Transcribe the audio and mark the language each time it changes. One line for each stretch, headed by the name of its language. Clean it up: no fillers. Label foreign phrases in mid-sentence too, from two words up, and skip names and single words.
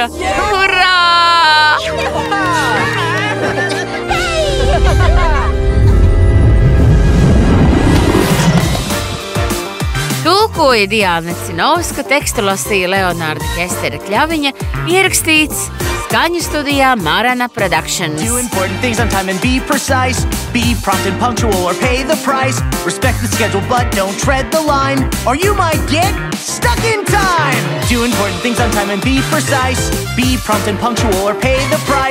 Latvian: Hurrā! Tulkoja Diana Cinovska, tekstu lasīja Leonārda Kestera Kļaviņa, ierakstīts skaņu studijā Marana Productions.
English: Do important things on time and be precise. Be prompt and punctual or pay the price. Respect the schedule but don't tread the line, or you might get stuck in time. Do important things on time and be precise. Be prompt and punctual or pay the price.